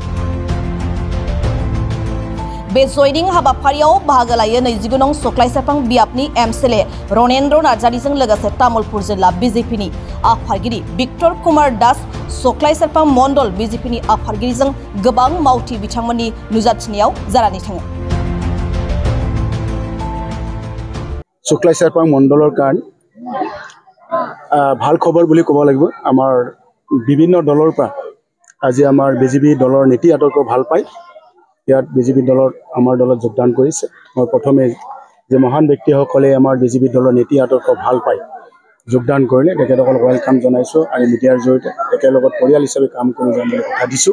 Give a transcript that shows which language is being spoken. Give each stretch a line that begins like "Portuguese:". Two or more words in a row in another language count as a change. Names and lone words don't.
Bodo: बे जयनिं हाबाफारियाव बाहागो लायो 29 नं सुक्लाय सेरफां बियाबनि एमएलए रनेन्द्र नार्जारीजों लोगोसे तामुलपुर जिल्ला बीजेपीनि आफादगिरि विक्टर कुमार दास, सुक्लाय सेरफां मंडल बीजेपीनि आफादगिरिजों गोबां मावथि बिथांमोननि नुजाथिनायाव जानानै थाङो।
Assamese: सुक्लाय सेरफां मंडলৰ কাৰণে ভাল খবৰ বুলি ক'ব লাগিব। আমাৰ বিভিন্ন দলৰ পৰা আজি আমাৰ বিজেপি দলৰ নীতি আদৰ্শ ভাল পায় ইয়াত বিজেপি দলৰ আমাৰ দলত যোগদান কৰিছে। মই প্ৰথমে যে মহান ব্যক্তিসকলে আমাৰ বিজেপি দলৰ নীতি আদৰ্শ ভাল পায় যোগদান কৰিলে তেখেতসকলক ওয়েলকাম জনাইছো আৰু মিডিয়াৰ জৰিয়তে একেলগত পৰিয়াল হিচাপে কাম কৰি যাম বুলি কথা দিছোঁ।